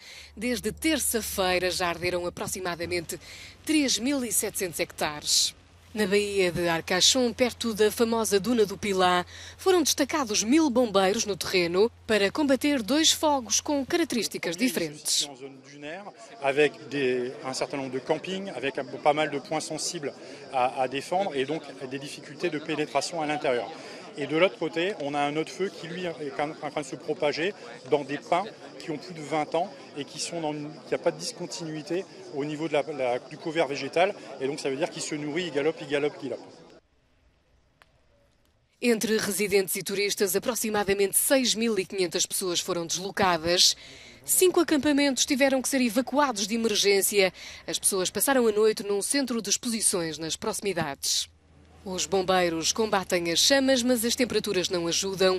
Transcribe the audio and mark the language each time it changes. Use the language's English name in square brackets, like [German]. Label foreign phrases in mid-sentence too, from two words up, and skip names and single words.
[Portuguese] Desde terça-feira já arderam aproximadamente 3.700 hectares. Na Baía de Arcachon, perto da famosa Duna do Pilat, foram destacados 1.000 bombeiros no terreno para combater dois fogos com características diferentes. [French] Avec un certain nombre de campings, avec pas mal de points sensibles à défendre et donc des difficultés de pénétration à l'intérieur. Et de l'autre côté, on a un autre feu qui, lui, est en train de se propager dans des pins qui ont plus de 20 ans et qui n'y a pas de discontinuité au niveau du couvert végétal. Et donc ça veut dire qu'il se nourrit, il galope, il galope, il galope. [Portuguese] Entre residentes e turistas, aproximadamente 6.500 pessoas foram deslocadas. 5 acampamentos tiveram que ser evacuados de emergência. As pessoas passaram a noite num centro de exposições nas proximidades. Os bombeiros combatem as chamas, mas as temperaturas não ajudam.